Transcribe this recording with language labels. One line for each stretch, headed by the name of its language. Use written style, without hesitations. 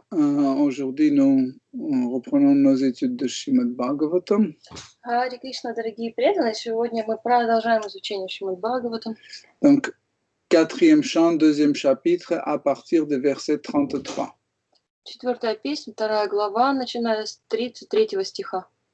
French: Aujourd'hui, nous reprenons nos études de Srimad Bhagavatam.
Russian: Харе Кришна, дорогие преданные, сегодня мы продолжаем изучение Шримад Бхагаватам.
French: Donc, 4e chant, 2e chapitre, à partir du verset 33.
Russian: 4-я песня, 2 глава, начиная с 33 стиха.